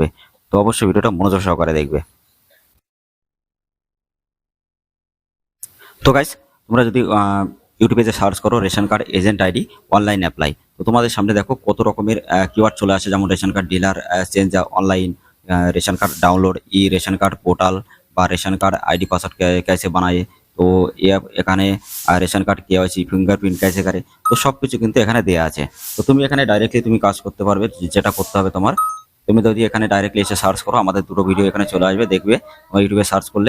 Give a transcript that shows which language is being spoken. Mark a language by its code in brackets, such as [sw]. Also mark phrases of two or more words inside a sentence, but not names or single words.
[bn] তো অবশ্যই ভিডিওটা মনোযোগ সহকারে দেখবে। তো গাইস, তোমরা যদি ইউটিউবে যে সার্চ করো [en] ration card agent ID online apply, [bn] তো তোমাদের সামনে দেখো কত রকমের কিওয়ার্ড চলে আসে, যেমন [en] ration card dealer change online, ration card download, e ration card portal বা ration card ID password [hi] कैसे बनाए। [bn] তো এখানে [en] ration card KYC fingerprint [bn] कैसे করে, তো সব কিছু কিন্তু এখানে দেওয়া আছে। তো তুমি এখানে ডাইরেক্টলি তুমি কাজ করতে পারবে। যেটা করতে হবে তোমার, তুমি যদি এখানে ডাইরেক্টলি এসে সার্চ করো, আমাদের দুটো ভিডিও এখানে চলে আসবে, দেখবে ইউটিউবে সার্চ করলে।